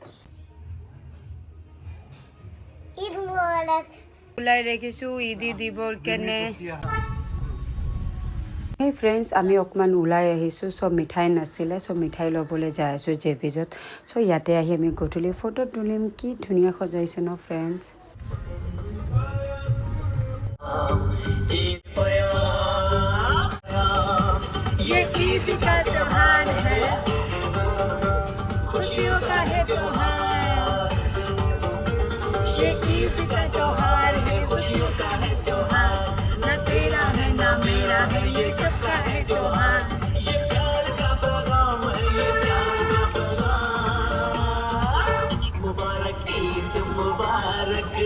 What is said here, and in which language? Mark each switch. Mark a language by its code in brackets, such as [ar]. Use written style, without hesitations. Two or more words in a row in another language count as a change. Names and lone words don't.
[as] ঈদ মুবাৰক ওলাই ৰাখিছোঁ ঈদ দিবৰ কেনে [en] Hey friends, [as] আমি অকমান ওলাই আহিছোঁ সব মিঠাই নাছিলে সব মিঠাই ল'বলৈ যাই আছোঁ জেবিজত সো ইয়াতে আহি আমি গধূলি ফটো তুলিম কি ধুনীয়া সজাইছে ন ফ্ৰেণ্ডছ [hi] ये ईद का त्योहार है खुशियों का है त्योहार ये ईद का त्योहार है खुशियों का है त्योहार ना तेरा है ना मेरा है ये सबका है त्योहार ये प्यार का पैगाम है ये प्यार का पैगाम मुबारक ईद मुबारक